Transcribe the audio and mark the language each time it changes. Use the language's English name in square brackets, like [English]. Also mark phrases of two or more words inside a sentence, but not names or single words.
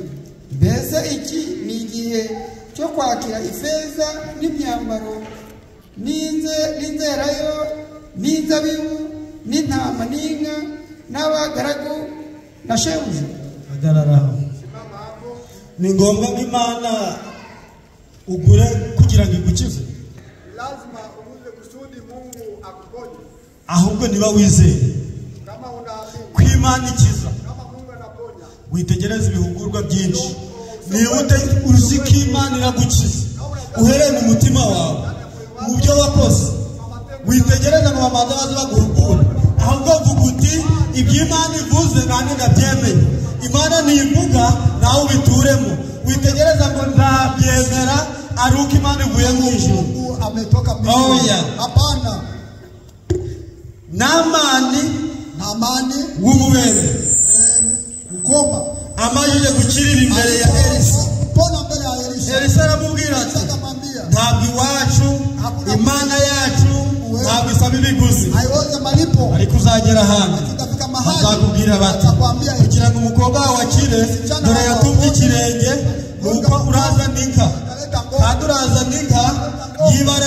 [Kinyarwanda] Mbese iki ni igihe cyo kwakira ifeza n'imyambaro n'inzerayo n'inzabibu n'intama n'inka n'abagaragu na shebuja? Agararaho. Ni ngombwa ko Imana ugure kugira ngo igukize? [Swahili] Lazima uguze kusudi Mungu akuponye. [Kinyarwanda] Ahubwo niba wizeye [Swahili] kama unaamini [Kinyarwanda] ko Imana ikiza, [Swahili] kama Mungu anaponya, [Kinyarwanda] witegereze ibihugurwa byinshi. Niba uzi ko Imana iragukiza uhereye mu mutima wawe, mu byo wakoze, witegereze ngo bamaze baze baguhugura. Ahubwo vuga uti iby'Imana ivuze nanjye ndabyemeye. Imana nivuga nawe ubituremo. Witegereza ngo ndabyemera ari uko Imana ivuye mu ijuru. [Swahili] Ametoka mbinguni. Hapana. [Kinyarwanda] Naamani w'umubere ukoma amajije gukirira imbere ya Elisa. [Swahili] Pona mbele ya Elisa. [Kinyarwanda] Elisa aramubwira ati ntabwo iwacu imana yacu ntabwo isaba ibiguzi ariko uzagera hano bazakubwira bati kugira ngo umukobwa wawe akire dore yatumye ikirenge nuko urazana inka kandi urazana inka y'ibara